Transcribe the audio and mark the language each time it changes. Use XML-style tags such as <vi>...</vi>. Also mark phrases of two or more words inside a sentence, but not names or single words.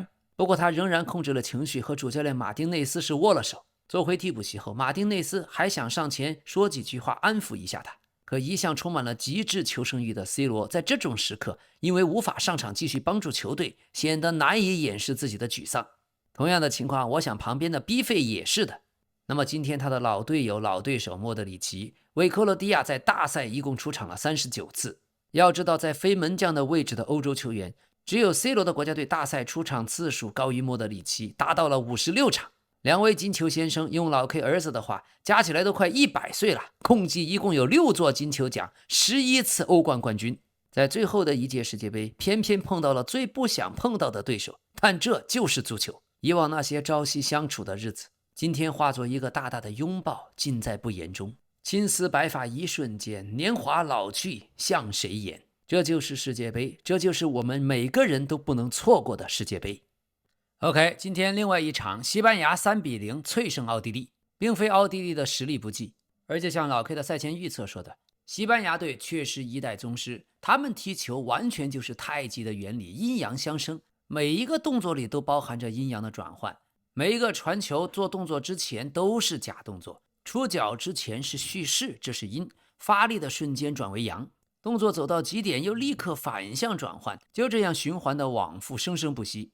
<zh>不過他仍然控制了情緒，和主教練馬丁內斯是握了手。坐回替補席後，馬丁內斯還想上前說幾句話安撫一下他，可一向充滿了極致求生欲的 C 羅在這種時刻因為無法上場繼續幫助球隊，顯得難以掩飾自己的沮喪。同樣的情況，我想旁邊的 B 費也是的。那麼今天他的老隊友、老对手莫德里奇为克罗地亞在大賽一共出場了39次。要知道，在非门将的位置的歐洲球員，只有 C 羅的國家隊大賽出場次數高於莫德里奇，達到了56場。兩位金球先生用老 K 兒子的話，加起來都快100歲了，共計一共有6座金球獎，11次歐冠冠軍。在最後的一屆世界杯，偏偏碰到了最不想碰到的对手，但這就是足球。以往那些朝夕相處的日子，今天化作一個大大的擁抱，盡在不言中。青絲白髮一瞬間，年華老去向誰言？這就是世界杯，這就是我們每個人都不能錯過的世界杯。OK， 今天另外一場，西班牙3-0脆勝奧地利，並非奧地利的實力不濟，而且像老 K 的賽前預測說的，西班牙隊確實一代宗師，他們踢球完全就是太極的原理，陰陽相生，每一個動作裡都包含着陰陽的轉換，每一個傳球做動作之前都是假動作，出腳之前是蓄勢，這是陰，發力的瞬間轉為陽，動作走到極點又立刻反向轉換，就這樣循環的往復，生生不息。</zh>